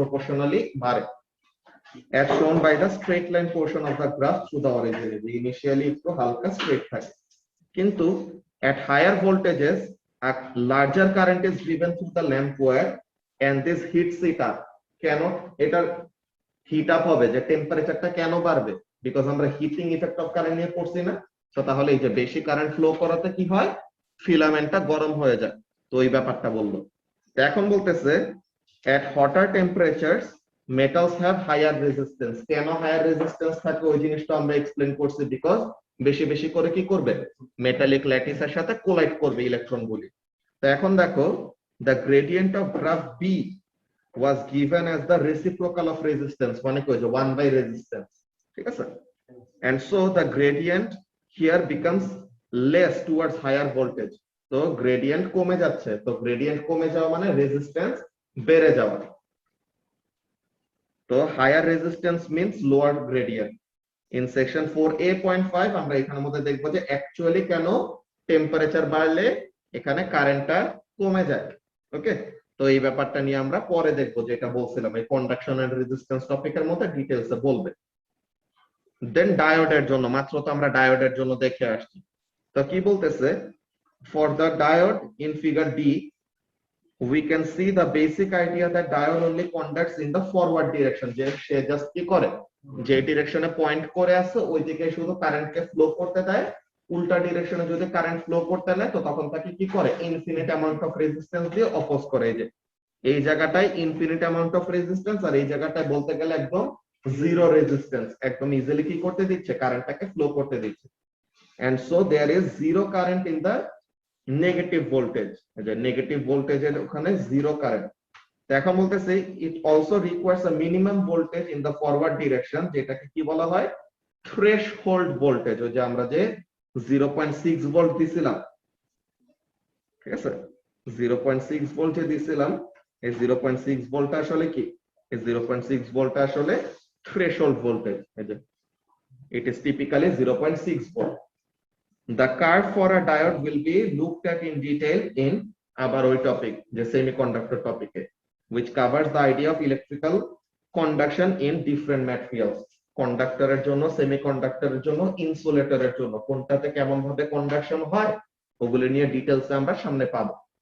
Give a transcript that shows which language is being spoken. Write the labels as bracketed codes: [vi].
[bn] Proportionally বাড়ে। [en] as shown by the straight line portion of the graph through the origin, initially [bn] একটু হালকা straight থাকে, কিন্তু [en] at higher voltages a larger current is driven through the lamp wire and this heats it up। [bn] কেন এটা hit up হবে? যে টেম্পারেচারটা কেন বাড়বে? বিকজ আমরা হিটিং ইফেক্ট অফ কারেন্ট নিয়ে পড়ছি না। তো তাহলে এই যে বেশি কারেন্ট ফ্লো করাতে কি হয়? ফিলামেন্টটা গরম হয়ে যায়। তো এই ব্যাপারটা বললো। এখন বলতেছে [en] at hotter temperatures metals have higher resistance। [bn] কেন হায়ার রেজিস্ট্যান্স থাকে ওই জিনিসটা আমরা এক্সপ্লেন করছি, বিকজ বেশি বেশি করে কি করবে? মেটালিক ল্যাটিসের সাথে কোলাইড করবে ইলেকট্রনগুলি। তো এখন দেখো, [en] the gradient of graph B was given as the reciprocal of resistance, [bn] মানে কি যে 1 by resistance, ঠিক আছে? [en] And so the gradient here becomes less towards higher voltage। [bn] তো গ্রেডিয়েন্ট কমে যাচ্ছে, তো গ্রেডিয়েন্ট কমে যাওয়া মানে রেজিস্ট্যান্স বেড়ে যাওয়া। তো [en] Higher resistance means lower gradient. [bn] In section 4a.5 আমরা এখানের মধ্যে দেখবো যে অ্যাকচুয়ালি কেন টেম্পারেচার বাড়লে এখানে কারেন্টটা কমে যায়। ওকে, তো এই ব্যাপারটা নিয়ে আমরা পরে দেখবো, যেটা বলছিলাম এই কন্ডাকশন এন্ড রেজিস্ট্যান্স টপিকের মধ্যে ডিটেইলসে বলবে। দেন ডায়োডের জন্য, মাত্র তো আমরা ডায়োডের জন্য দেখে আসছি। তো কি বলতেছে, [en] For the diode in figure D we can see the basic idea that diode only conducts in the forward direction। [bn] যে সে জাস্ট কি করে, যে ডিরেকশনে পয়েন্ট করে আছে ওই দিকে শুধু কারেন্টকে ফ্লো করতে দেয়। উল্টা ডিরেকশনে যদি কারেন্ট ফ্লো করতে নেয় তো তখন তাকে কি করে? ইনফিনিট অ্যামাউন্ট অফ রেজিস্ট্যান্স দিয়ে অপোজ করে। এই যে এই জায়গাটায় ইনফিনিট অ্যামাউন্ট অফ রেজিস্ট্যান্স, আর এই জায়গাটায় বলতে গেলে একদম জিরো রেজিস্ট্যান্স, একদম ইজিলি কি করতে দিচ্ছে? কারেন্টটাকে ফ্লো করতে দিচ্ছে। [en] and so there is zero current in the [bn] negative voltage, যে নেগেটিভ ভোল্টেজের ওখানে জিরো কারেন্ট। এখন বলতেছে [en] it also requires a minimum voltage in the forward direction, [bn] যেটাকে কি বলা হয়? Threshold voltage. ওই যে আমরা যে 0.6 ভোল্ট দিছিলাম, ঠিক আছে, 0.6 ভোল্ট যে দিছিলাম, এই 0.6 ভোল্টটা আসলে কি? এই 0.6 ভোল্টটা আসলে থ্রেশহোল্ড ভোল্টেজ। এই যে [en] It is typically 0.6 volt. The curve for a diode will be looked at in detail in our topic, the semiconductor topic, which covers the idea of electrical conduction in different materials. [bn] কন্ডাক্টরের জন্য, সেমিকন্ডাক্টরের জন্য, ইনসুলেটরের জন্য কোনটাতে কেমন ভাবে conduction হয় ওগুলো নিয়ে details আমরা সামনে পাবো।